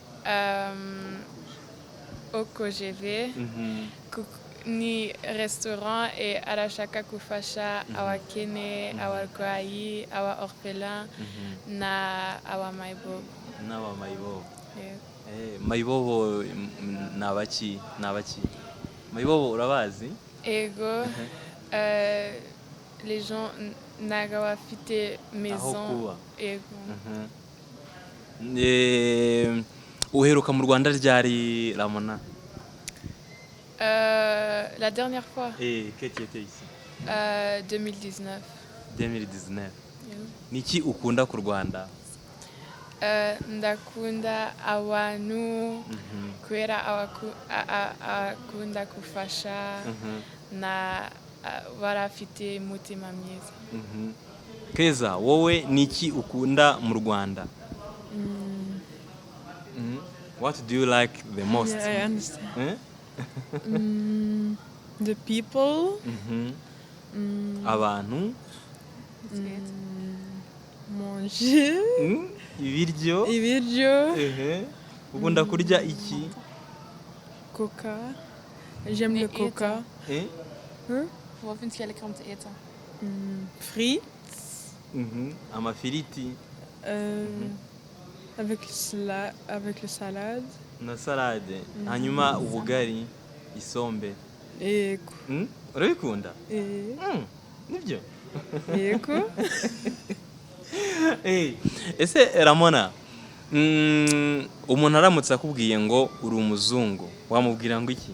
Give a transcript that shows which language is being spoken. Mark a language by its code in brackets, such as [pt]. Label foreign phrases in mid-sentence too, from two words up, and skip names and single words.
[rw] OKGV ni restaurant arashaka gufasha abakene, abarwayi, aba orphelin na aba mayibobo. N'aba mayibobo. Mayibobo nabaki? Mayibobo urabazi? Ego. [fr] Les gens [rw] ntago bafite maison. Ego. Uheruka mu Rwanda ryari Ramona? [fr] La dernière fois. Quand tu étais ici? 2019. 2019. [rw] Niki ukunda ku Rwanda? Ndakunda abantu kubera akunda gufasha na barafite umutima mwiza. Keza wowe niki ukunda mu Rwanda? [en] What do you like the most? Yeah, I understand. The people. [rw] Abantu. [fr] Manger. [rw] Ibiryo. Ukunda kurya iki? [fr] Coca. J'aime le coca. [nl] Wat vind jij lekker om te eten? Frites. [rw] Amafiriti. [fr] Avec le salade. [rw] Na salade. Hanyuma ubugari, isombe. Yego. Urabikunda? Nibyo? Yego. Ese Ramona, umuntu aramutse akubwiye ngo uri umuzungu wamubwira ngo iki?